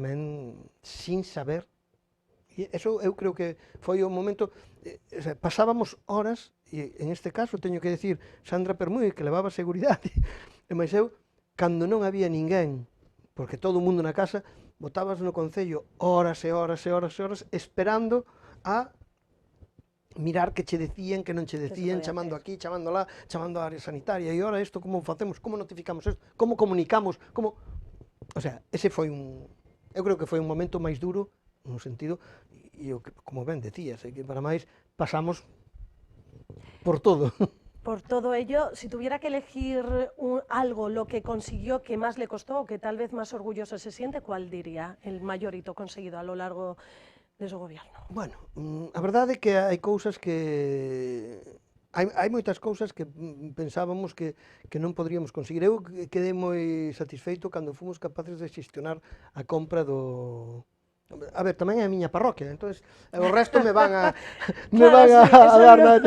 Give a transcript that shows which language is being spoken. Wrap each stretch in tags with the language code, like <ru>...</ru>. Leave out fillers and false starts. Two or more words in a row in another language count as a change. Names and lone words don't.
<gl>tamén sin saber, e eso eu creo que foi o momento, o sea, pasábamos horas, e en este caso teño que decir, Sandra Permúdez, que levaba seguridade, e máis eu, cando non había ninguén, porque todo o mundo na casa, botabas no Concello horas e horas e horas e horas esperando a mirar que che decían, que non che decían, chamando aquí, chamando lá, chamando á área sanitaria, e ora isto como facemos, como notificamos isto, como comunicamos, como... O sea, ese foi eu creo que foi un momento máis duro, no sentido, e como ben decías, que para máis pasamos por todo.</gl> <es>Por todo ello, si tuviera que elegir algo, lo que consiguió, que más le costó, o que tal vez más orgulloso se siente, ¿cuál diría el mayor hito conseguido a lo largo de su gobierno?</es> <gl>Bueno, a verdade é que hai cousas que... Hai moitas cousas que pensábamos que non poderíamos conseguir. Eu quedei moi satisfeito cando fomos capaces de xestionar a compra do... A ver, tamén é a miña parroquia, entonces o resto me van a dar nada.</gl>